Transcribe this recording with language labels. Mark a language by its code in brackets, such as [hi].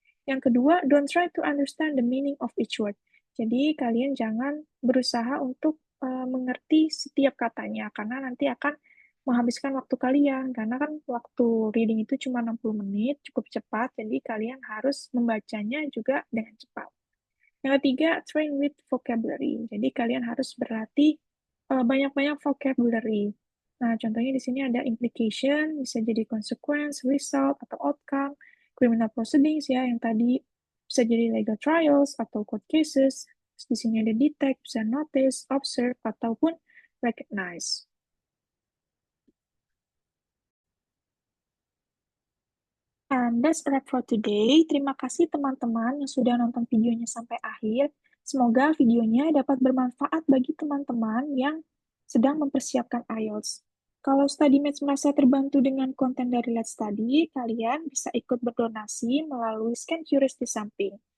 [id] Yang kedua, [en] don't try to understand the meaning of each word. [id] Jadi kalian jangan berusaha untuk mengerti setiap katanya, karena nanti akan menghabiskan waktu kalian. Karena kan waktu reading itu cuma 60 menit, cukup cepat, jadi kalian harus membacanya juga dengan cepat. Yang ketiga, [en] train with vocabulary. [id] Jadi kalian harus berlatih banyak-banyak vocabulary. Nah, contohnya di sini ada implication, bisa jadi consequence, result, atau outcome, criminal proceedings ya, yang tadi bisa jadi legal trials atau court cases. Terus di sini ada detect, bisa notice, observe, ataupun recognize. [en] And that's a wrap for today. [id] Terima kasih teman-teman yang sudah nonton videonya sampai akhir. Semoga videonya dapat bermanfaat bagi teman-teman yang sedang mempersiapkan IELTS. Kalau StudyMatch merasa terbantu dengan konten dari Let's Study, kalian bisa ikut berdonasi melalui scan QRIS di samping.